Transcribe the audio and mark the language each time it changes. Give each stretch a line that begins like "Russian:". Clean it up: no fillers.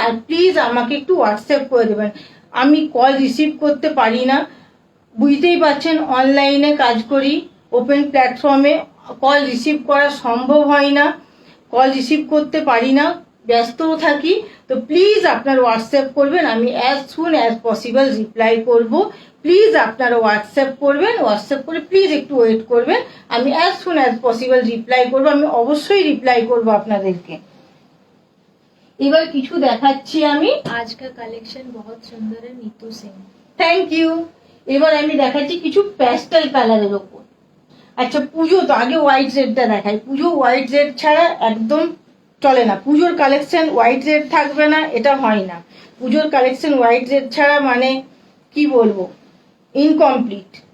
Bangla: আর please আমাকে একটু WhatsApp করে দেবেন, আমি কল রিসিভ করতে পারি না, বুঝতেই পারছেন অনলাইনে কাজ করি, ওপেন প্ল্যাটফর্মে কল রিসিভ করা সম্ভব হয় না, কল রিসিভ করতে পারি না, ব্যস্তও থাকি। তো প্লিজ আপনার হোয়াটসঅ্যাপ করবেন, আমি as soon as possible reply করব। প্লিজ আপনারা হোয়াটসঅ্যাপ করবেন, হোয়াটসঅ্যাপ করে প্লিজ একটু ওয়েট করবেন, আমি as soon as possible reply করব, আমি অবশ্যই রিপ্লাই করব আপনাদেরকে। এবার কিছু দেখাচ্ছি আমি।
Hindi: आज का कलेक्शन बहुत सुंदर है नीतू सिंह।
Bangla: Thank you. এবার আমি দেখাচ্ছি কিছু প্যাস্টেল কালারের ওপর। আচ্ছা, পুজো তো আগে হোয়াইট রেডটা দেখাই। পুজো হোয়াইট রেড ছাড়া একদম চলে না, পুজোর কালেকশন হোয়াইট রেড থাকবে না এটা হয় না। পুজোর কালেকশন হোয়াইট রেড ছাড়া মানে কি বলবো, ইনকমপ্লিট।